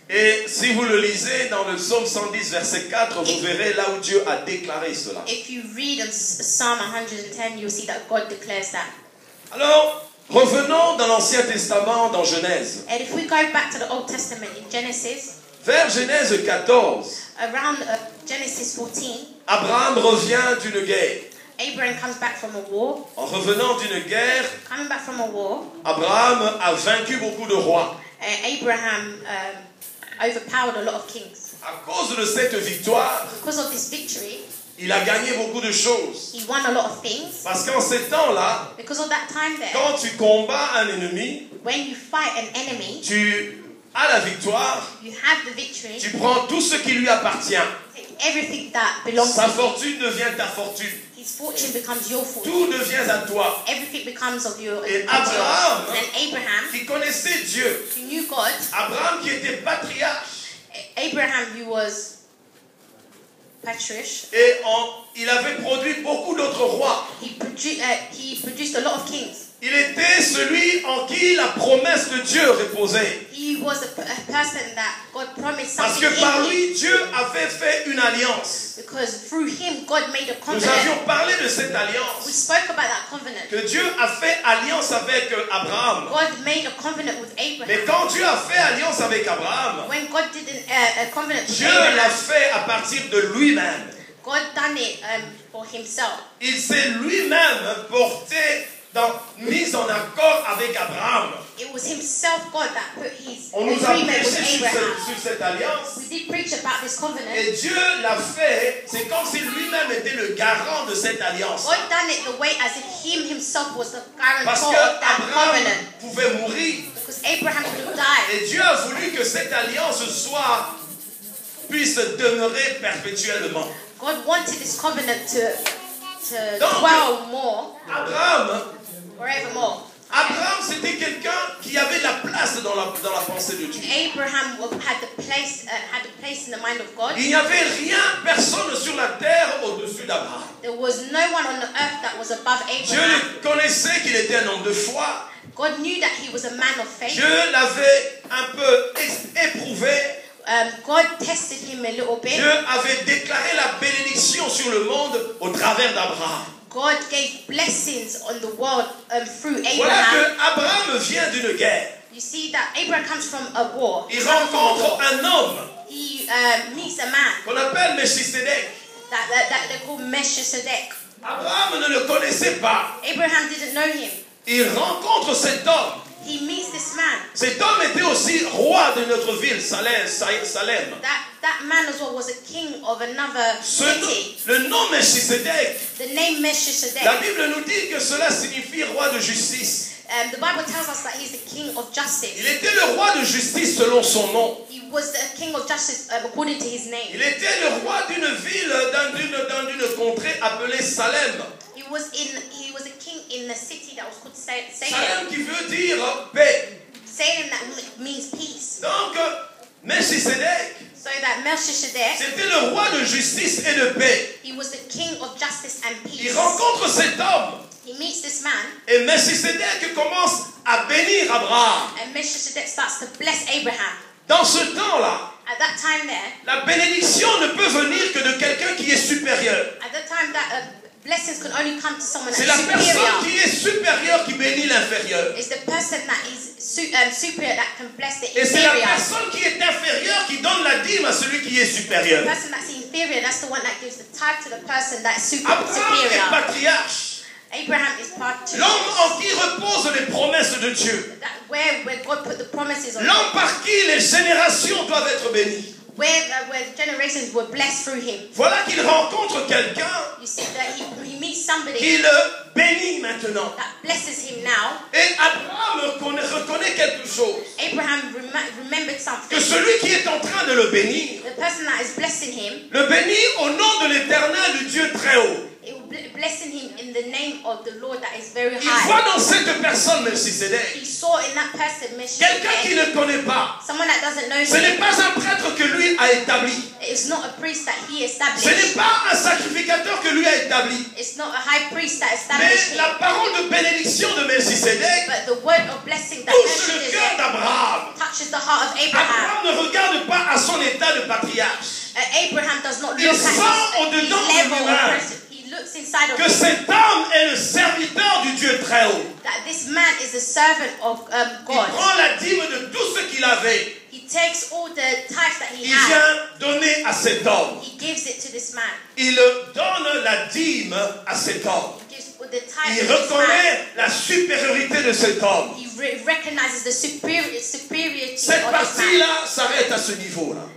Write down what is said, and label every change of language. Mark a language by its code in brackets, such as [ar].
[fr] Et si vous le lisez dans le psaume 110, verset 4, vous verrez là où Dieu a déclaré cela. [en] If you read in Psalm 110, you'll see that God declares that. [fr] Alors, revenons dans l'Ancien Testament, dans Genèse. [en] And if we go back to the Old Testament in Genesis, [fr] Vers Genèse 14, [en] around Genesis 14, [fr] Abraham revient d'une guerre. [en] Abraham comes back from a war. [fr] En revenant d'une guerre, [en] Coming back from a war, [fr] Abraham a vaincu beaucoup de rois. [en] Abraham overpowered a lot of kings. [fr] À cause de cette victoire, [en] Because of this victory, [fr] il a gagné beaucoup de choses. [en] he won a lot of things. [fr] Parce qu'en ces temps-là, [en] Because of that time there, [fr] quand tu combats un ennemi, [en] when you fight an enemy, [fr] tu as la victoire, [en] you have the victory. [fr] tu prends tout ce qui lui appartient. [en] Take everything that belongs [fr] Sa [en] to you. [fr] fortune devient ta fortune. [en] His fortune becomes your fortune. [fr] Tout devient à toi. [en] Everything becomes of your. [fr] Et [en] becomes yours. [fr] Abraham, [en] And Abraham, [fr] qui connaissait Dieu, [en] who knew God, [fr] Abraham qui était patriarche, [en] Abraham, who was patriarch, [fr] et il avait produit beaucoup d'autres rois. [en] he produced a lot of kings. [fr] Il était celui en qui la promesse de Dieu reposait. [en] He was a person that God promised [fr] Parce [en] something [fr] que par [en] in him. [fr] lui, Dieu avait fait une alliance. [en] Because through him, God made a [fr] Nous avions [en] covenant. [fr] parlé de cette [en] We [fr] alliance. [en] spoke about that covenant. [fr] Que Dieu a fait alliance avec Abraham. [en] God made a covenant with [fr] Mais [en] Abraham. [fr] quand Dieu a fait alliance avec Abraham, [en] When God did a covenant with [fr] Dieu l'a [en] Abraham, [fr] fait à partir de lui-même. [en] God done it for himself. [fr] Il s'est lui-même porté mis en accord avec Abraham. [en] It was himself, God, that put his [fr] On nous a [en] agreement with [fr] prêché [en] Abraham. [fr] sur cette alliance. [en] We did preach about this covenant. [fr] Et Dieu l'a fait, c'est comme si lui-même était le garant de cette alliance. [en] God done it the way as if him himself was the [fr] Parce [en] guarantor [fr] que [en] of that [fr] Abraham [en] covenant. [fr] pouvait mourir. [en] Because Abraham could have died. [fr] Et Dieu a voulu que cette alliance puisse demeurer perpétuellement. [en] God wanted this covenant to [fr] Donc, [en] dwell more, forevermore. [fr] Abraham, c'était quelqu'un qui avait la place dans la pensée de Dieu. [en] Abraham had the place in the mind of God. [fr] Il n'y avait rien, personne sur la terre au-dessus d'Abraham. [en] There was no one on the earth that was above [fr] Dieu [en] Abraham. [fr] le connaissait qu'il était un homme de foi. [en] God knew that he was a man of faith. [fr] Dieu l'avait un peu éprouvé. [en] God tested him a little bit. [fr] Dieu avait déclaré la bénédiction sur le monde au travers d'Abraham. [en] God gave blessings on the world through [fr] Voilà [en] Abraham. [fr] que Abraham vient d'une guerre. [en] You see that Abraham comes from a war. [fr] Il rencontre un homme [en] He meets a man [fr] qu'on appelle Melchisedec. [en] that they call Melchizedek. [fr] Abraham ne le connaissait pas. [en] Abraham didn't know him. [fr] Il rencontre cet homme. [en] He meets this man. [fr] Cet homme était aussi roi de notre ville, Salem. [en] That man as well was a king of another city. [fr] Le nom Melchisedec, [en] The name Melchizedek. [fr] la Bible nous dit que cela signifie roi de justice. [en] The Bible tells us that he's the king of justice. [fr] Il était le roi de justice selon son nom. [en] He was the king of justice according to his name. [fr] Il était le roi d'une ville, d'une contrée appelée Salem. [en] He was a king in the city that was called Salem. [fr] Salem qui veut dire paix. [en] Salem that means peace. [fr] Donc, Melchisedec, [en] So that Melchizedek, [fr] c'était le roi de justice et de paix. [en] he was the king of justice and [fr] Il [en] peace. [fr] rencontre cet homme [en] He meets this man, [fr] et Melchisedec commence à bénir Abraham. [en] and Melchizedek starts to bless Abraham. [fr] Dans ce temps-là, [en] At that time there, [fr] la bénédiction ne peut venir que de quelqu'un qui est supérieur. [en] at that time that blessings can only come to someone [fr] C'est [en] that's [fr] la personne [en] superior. [fr] qui est supérieure qui bénit l'inférieur. [en] It's the person that is superior that can bless the [fr] Et c'est la [en] inferior. [fr] personne qui est inférieure qui donne la dîme à celui qui est [en] The [fr] supérieur. [en] person that's inferior, that's the one that gives the tithe to the person that's [fr] Abraham est [en] superior. [fr] patriarche. [en] Abraham is part two. [fr] L'homme en qui reposent les promesses de Dieu. [en] Where God put the promises on him. [fr] L'homme par qui les générations doivent être bénies. [en] Where generations were blessed through him. [fr] Voilà qu'il rencontre quelqu'un [en] You see that he meets somebody [fr] qui le bénit maintenant. [en] that blesses him now. [fr] Et Abraham reconnaît quelque chose. [en] Abraham remembered [fr] Que [en] something. [fr] celui qui est en train de le bénir, [en] The person that is blessing him, [fr] le bénit au nom de l'Éternel, du Dieu très haut. [en] it will blessing him in the name of the Lord that is very [fr] Il voit [en] high. [fr] dans cette personne Melchisedec [en] He saw in that person [fr] quelqu'un qui [en] Melchizedek, [fr] ne connaît pas. [en] someone that doesn't know [fr] Ce n'est [en] him. [fr] pas un prêtre que lui a établi. [en] It's not a priest that he [fr] Ce n'est [en] established. [fr] pas un sacrificateur que lui a établi. [en] It's not a high priest that [fr] Mais [en] established him. [fr] la parole de bénédiction de Melchisedec [en] But the word of blessing that [fr] touche le cœur [en] Melchizedek [fr] d'Abraham. [en] touches the heart of Abraham. [fr] Abraham ne regarde pas à son état de patriarche. [en] Abraham does not [fr] Il [en] look [fr] sent [en] at his [fr] au-dedans de [en] level [fr] lui-même [en] of president. He looks inside of [fr] que [en] him [fr] cet homme est le serviteur du Dieu très haut. [en] that this man is a servant of [fr] Il [en] God. [fr] prend la dîme de tout ce qu'il avait. [en] He takes all the tithes that he [fr] Il [en] has. [fr] vient donner à cet homme. [en] He gives it to this man. [fr] Il donne la dîme à cet homme. [en] He gives all the tithes [fr] Il [en] to this man. [fr] reconnaît la supériorité de cet homme. [en] He recognizes the superiority [fr] Cette [en] of this man. [fr] partie-là s'arrête à ce niveau-là.